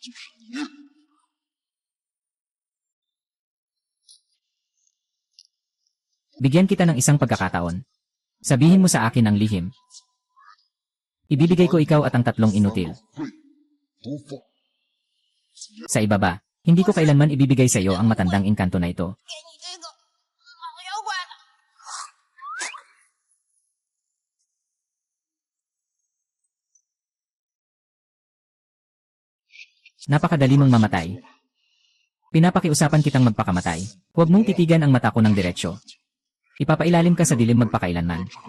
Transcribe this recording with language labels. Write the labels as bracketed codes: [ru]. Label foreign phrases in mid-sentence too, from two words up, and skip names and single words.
[tl] Bigyan kita ng isang pagkakataon. Sabihin mo sa akin ang lihim. Ibibigay ko ikaw at ang tatlong inutil. Sa ibaba, hindi ko kailanman ibibigay sa iyo ang matandang engkanto na ito. [zh] 给你这个老妖怪了。 [tl] Napakadali mong mamatay. Pinapakiusapan kitang magpakamatay. Huwag mong titigan ang mata ko ng diretsyo. Ipapailalim ka sa dilim magpakailanman.